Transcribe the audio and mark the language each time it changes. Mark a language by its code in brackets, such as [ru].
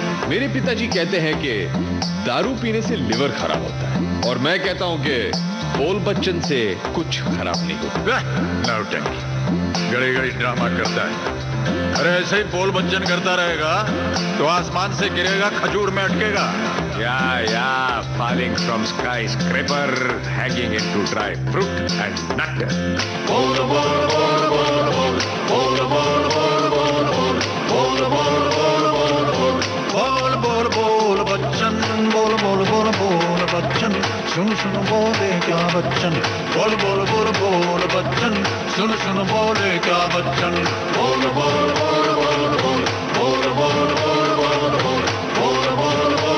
[hi] मेरे पिताजी कहते हैं कि दारू पीने से लिवर खराब होता है और मैं कहता हूं कि बोल बच्चन से कुछ खराब नहीं होता। नौटंकी गड़ी गड़ी ड्रामा करता है। अरे ऐसे ही बोल बच्चन करता रहेगा तो आसमान से गिरेगा खजूर में अटकेगा। [en] Yeah, falling from skyscraper, hanging into dry fruit and nut. [hi] Bolo, bolo, bolo, bolo, bolo, bolo, bolo, bolo, bolo, bolo, bolo, bolo, bolo, bolo, Bachchan बोल बोल बोल बोल बच्चन सुन सुन बोले क्या बच्चन बोल बोल बोल बोल बच्चन सुन सुन बोले क्या बच्चन बोल बोल बोल बोल बोल बोल बोल बोल बोल बोल